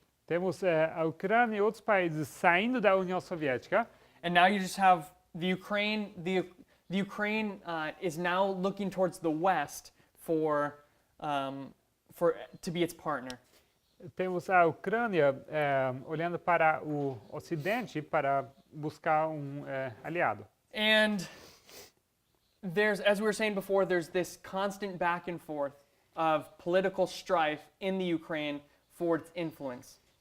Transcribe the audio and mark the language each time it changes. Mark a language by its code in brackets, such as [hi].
[pt] Temos a Ucrânia e outros países saindo da União Soviética. [en] and now you just have the Ukraine. The Ukraine is now looking towards the West for to be its partner. [pt] Temos a Ucrânia olhando para o Ocidente para buscar aliado. [en] And there's, as we were saying before, there's this constant back and forth of political strife in the Ukraine for its influence.